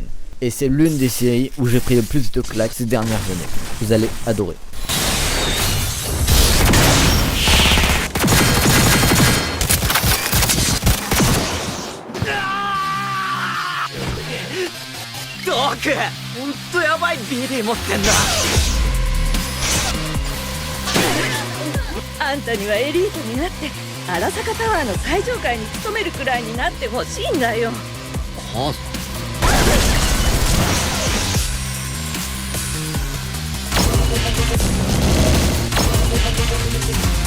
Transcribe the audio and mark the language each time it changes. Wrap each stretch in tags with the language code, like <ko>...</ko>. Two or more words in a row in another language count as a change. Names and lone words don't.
<fr>Et c'est l'une des séries où j'ai pris le plus de claques ces dernières années. Vous allez adorer. Doc!</fr> <ja>ほんとやばい BD 持ってんだ。あんたにはエリートになって荒坂タワーの最上階に勤めるくらいになってほしいんだよ。はあ</ja>